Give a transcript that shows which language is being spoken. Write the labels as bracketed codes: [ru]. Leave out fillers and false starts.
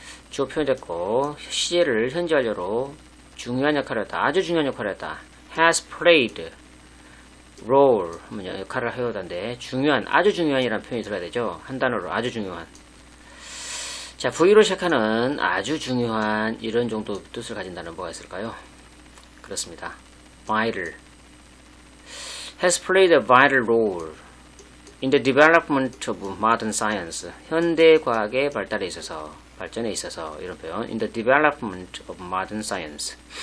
[ko] 주어 표현됐고 시제를 현재 완료로 중요한 역할을 했다. 아주 중요한 역할을 했다. [en] has played role [ko] 하면 역할을 해오던데 중요한, 아주 중요한이라는 표현이 들어야 되죠. 한 단어로 아주 중요한. 자, V로 시작하는 아주 중요한 이런 정도 뜻을 가진 단어는 뭐가 있을까요? 그렇습니다. [en] vital has played a vital role in the development of modern science. [ko] 현대 과학의 발달에 있어서, 발전에 있어서 이런 표현. [en] in the development of modern science.